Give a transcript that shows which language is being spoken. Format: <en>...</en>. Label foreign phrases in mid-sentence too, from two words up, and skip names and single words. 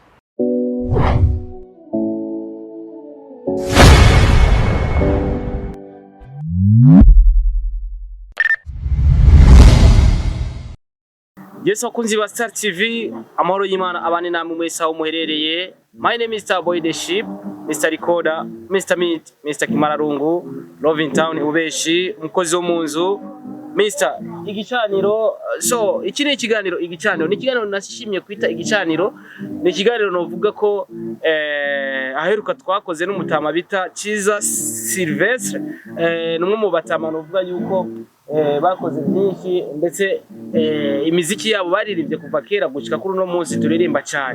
<rn>Yes, wakunzi wa Star TV, amahoro y'Imana abane namwe mwese aho muherereye.</rn> <en>My name is Starboy the Ship, Mr.</en> <rn>Recorder, Mr. Meat, Mr. Kimararungu, Love in Town ubeshi, umukozi wo munzu, Mr. Igicaniro. So, iki ni ikiganiro Igicaniro. Ni ikiganiro nashimye kwita Igicaniro. Ni ikiganiro novuga ko aheruka twakoze n'umutama bita Kiza Sylvestre, numwe mu batama novuga yuko bakoze byinshi ndetse imiziki yabo baririmbye kuva kera gushika kuri no munsi turirimba cyane.</rn>